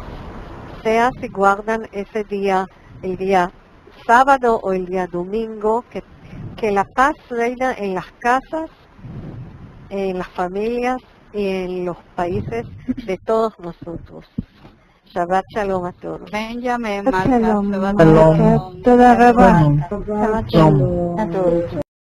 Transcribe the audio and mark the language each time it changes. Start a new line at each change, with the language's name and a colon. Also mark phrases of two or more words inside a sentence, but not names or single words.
Spanish: Sea si guardan ese día, el día sábado o el día domingo, que la paz reina en las casas, en las familias y en los países de todos nosotros.
Hebrew: שבת שלום
Spanish: a todos. Benjamin,
Hebrew: Shabbat
Spanish: Marca.
Hebrew: Shalom. Shabbat Shalom. Shalom. תודה רבה. שבת שלום.
Spanish: A todos.